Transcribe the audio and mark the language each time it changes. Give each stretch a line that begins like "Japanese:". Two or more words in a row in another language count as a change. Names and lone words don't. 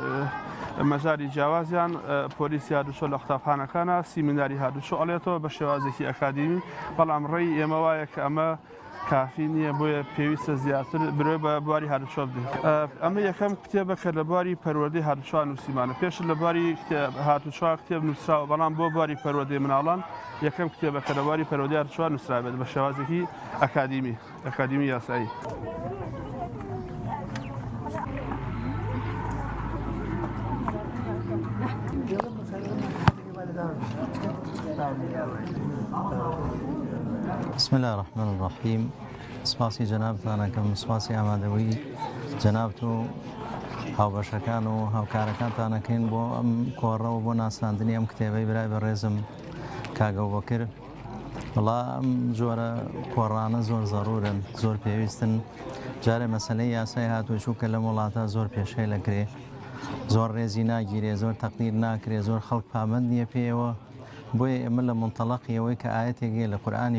Central Kurdish: مەجاری جیاوازیان پۆلیسی هاتوچۆ لە قوتابخانەکانە سیمیناری هاتوچۆ ئەڵێتەوە بە شێوازێکی ئەکادیمی بەڵام ڕێی ئێمە وایە کە ئەمە کافی نییە بۆیە پێویستە زیاتر برۆی بە بواری هاتوچۆ بدەین ئەمە یەکەم کتێبە کە لە بواری پەروەردەی هاتوچۆ نووسیمانە پێش لە بواری هاتوچۆ کتێب نووسراوە بەڵام بۆ بواری پەروەردەی مناڵان یەکەم کتێبە کە لە بواری پەروەردەی هاتوچۆ نووسرابێت بە شێوازێکی ئەکادیمی یاسایی.
Arabic: بسم الله الرحمن الرحيم.
Central Kurdish: سپاسی جنابتانە کەم سپاسی ئامادەوەی جنابت و هاوبەشەکان و هاوکارەکانتانەکەین بۆ ئەم کۆڕەوە بۆ ناساندنی ئەم کتێبەی برای بەڕێزم کاگە بەکر. وڵا ئەم جۆرە کۆڕانە زۆر زەڕورن زۆر پێویستن جارێ مەسەلەی یاسای هاتوچۆ کە لەم وڵاتە زۆر پێشەی لەکرێ زۆر ڕێزی ناگیرێ زۆر تەقدیر ناکرێ زۆر خەڵک پابند نییە پێیەوە بۆیە ئێمە لە منتەڵەقی ئەوەی کە ئاەتێکێ لە قورئانی